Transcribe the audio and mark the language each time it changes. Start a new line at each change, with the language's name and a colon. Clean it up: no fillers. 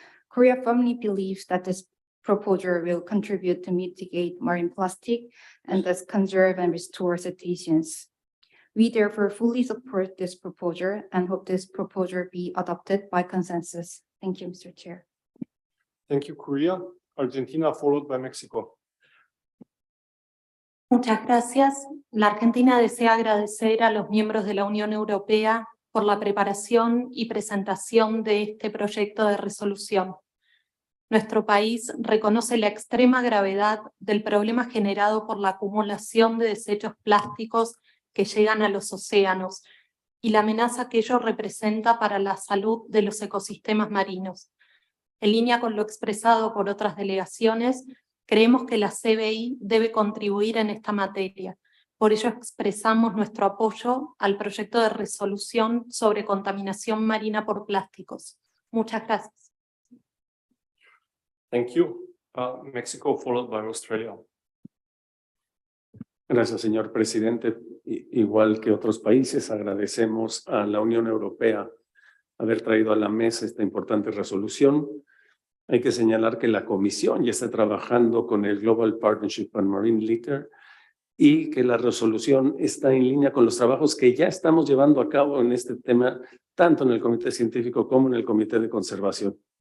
English: Korea firmly believes that this proposal will contribute to mitigate marine plastic and thus conserve and restore cetaceans. We therefore fully support this proposal and hope this proposal be adopted by consensus. Thank you, Mr. Chair. Thank you, Korea. Argentina, followed by Mexico.
Spanish: Muchas gracias. La Argentina desea agradecer a los miembros de la Unión Europea por la preparación y presentación de este proyecto de resolución. Nuestro país reconoce la extrema gravedad del problema generado por la acumulación de desechos plásticos que llegan a los océanos y la amenaza que ello representa para la salud de los ecosistemas marinos. En línea con lo expresado por otras delegaciones, creemos que la CBI debe contribuir en esta materia. Por ello expresamos nuestro apoyo al proyecto de resolución sobre contaminación marina por plásticos. Muchas gracias.
English: Thank you. Mexico, followed by Australia.
Spanish: Gracias, señor presidente. Igual que otros países, agradecemos a la Unión Europea haber traído a la mesa esta importante resolución. Hay que señalar que la Comisión ya está trabajando con el Global Partnership on Marine Litter y que la resolución está en línea con los trabajos que ya estamos llevando a cabo en este tema, tanto en el Comité Científico como en el Comité de Conservación.